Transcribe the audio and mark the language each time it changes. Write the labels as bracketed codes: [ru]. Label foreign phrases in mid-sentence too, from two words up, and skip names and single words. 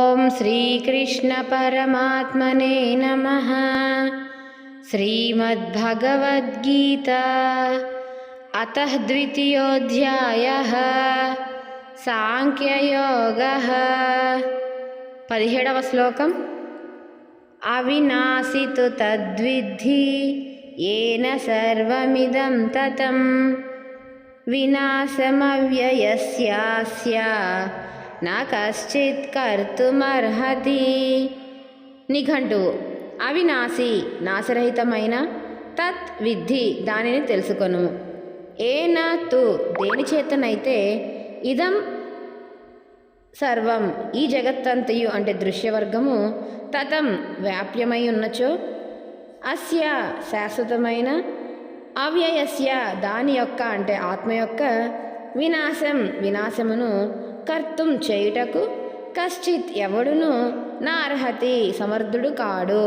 [sa] श्रीकृष्ण परमात्मने नमः। श्रीमद्भगवद्गीता अतः द्वितीयोऽध्यायः सांख्ययोगः। [te] 17వ శ్లోకం [sa] అవినాశి తు తద్విద్ధి येन सर्वमिदं ततं विनाशमव्ययस्यास्य न कश्चित् कर्तुमर्हति। [te] నిఘంటువు అవినాశి నాశరహితమైన [sa] తత్ విద్ధి [te] దానిని తెలుసుకొను. [sa] ఏన తు [te] దేని చేతనైతే [sa] ఇదం సర్వం [te] ఈ జగత్తంతయు అంటే దృశ్యవర్గము తతం వ్యాప్యమై ఉన్నచో అస్య శాశ్వతమైన అవ్యయస్య దాని యొక్క అంటే ఆత్మ యొక్క వినాశమును కర్తుం చేయుటకు కశ్చిత్ ఎవడును [sa] నా అర్హతి [te] సమర్థుడు కాడు.